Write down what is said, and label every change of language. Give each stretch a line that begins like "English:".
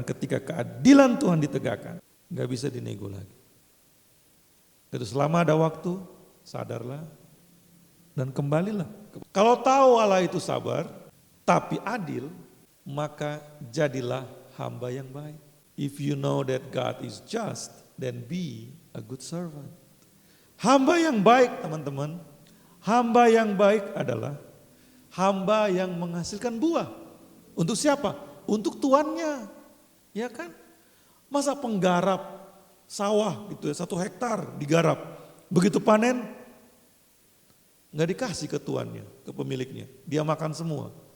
Indonesian: Dan ketika keadilan Tuhan ditegakkan gak bisa dinego lagi. Itu selama ada waktu sadarlah dan kembalilah. Kalau tahu Allah itu sabar tapi adil, maka jadilah hamba yang baik.
English: If you know that God is just, then be a good servant.
Indonesian: Hamba yang baik teman-teman, hamba yang baik adalah hamba yang menghasilkan buah. Untuk siapa? Untuk tuannya, ya kan? Masa penggarap sawah gitu ya, 1 hektar digarap, begitu panen nggak dikasih ke tuannya, ke pemiliknya, dia makan semua.